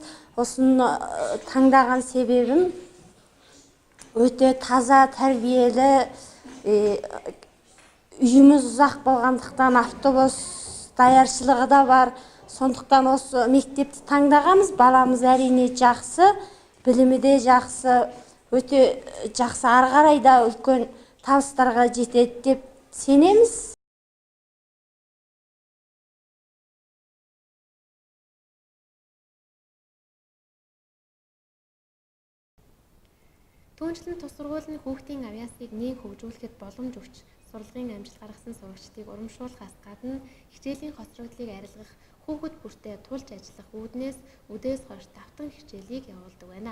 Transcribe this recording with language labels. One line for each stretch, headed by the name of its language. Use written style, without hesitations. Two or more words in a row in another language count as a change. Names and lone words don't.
Kazakh: Осыны таңдаған себебім өте таза, тәрбиелі, үйіміз ұзақ болғандықтан автобус даяршылығы да бар. Сондықтан осы мектепті таңдағанбыз. Баламыз әрине жақсы, білімі де жақсы, өте жақсы, ары қарай да үлкен табыстарға жетеді деп сенеміз.
Mongolian: Түүнчлэн тус сургуулийн хүүхдийн авьяасыг нэг хөгжүүлэхэд боломж өгч, сурлагын амжилт гаргасан сурагчдыг урамшуулахаас гадна хичээлийн хоцрогдлыг арилгах, хүүхэд бүртээ тулж ажиллах үүднээс үдээс хойш давтан хичээлийг явуулдаг байна.